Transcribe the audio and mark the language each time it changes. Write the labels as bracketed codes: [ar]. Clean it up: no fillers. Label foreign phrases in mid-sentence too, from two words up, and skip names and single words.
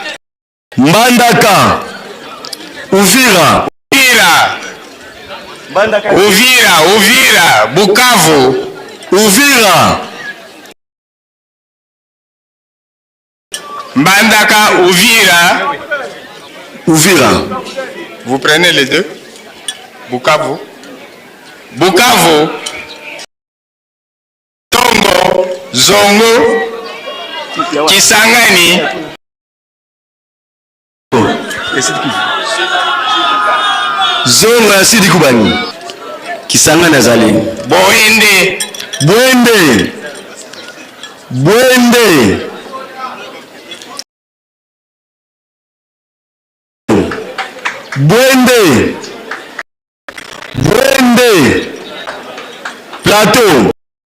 [fr] Mbandaka. Uvira. Uvira. Uvira. Uvira. Bukavu. Uvira. Mbandaka. Uvira. Uvira. Vous prenez les deux. Bukavu. Bukavu. Tongo. Zongo. Kisangani. [ln] Zongo ya Sidi Kubani. Kisangani azali. [fr] Boende. Bwende. Bwende. Bwende. Bwende. Plateau.